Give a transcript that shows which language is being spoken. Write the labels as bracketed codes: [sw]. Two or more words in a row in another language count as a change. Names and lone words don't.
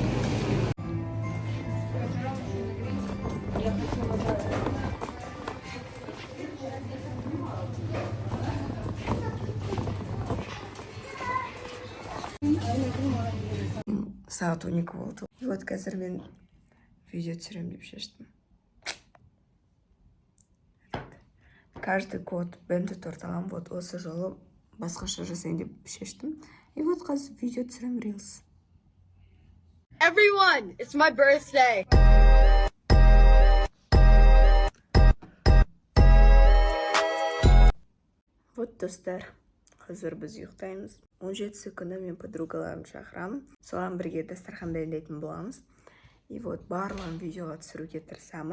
[kk] Сағат 12 болды. Вот қазір мен видео түсірем деп шештім. [ru] Каждый год [kk] бенді торт алам, вот осы жолы басқаша жасайын деп шештім. [ru] И вот [kk] қазір видео түсірем Reels. [en] Everyone, it's my birthday. [kk] Вот достар, қазір біз ұйықтаймыз. 17-сі күні мен подругаларымды шақырамын. Соған бірге дастархан дайындайтын боламыз. [ru] И вот [kk] барлығын видеоға түсіруге тырысамын.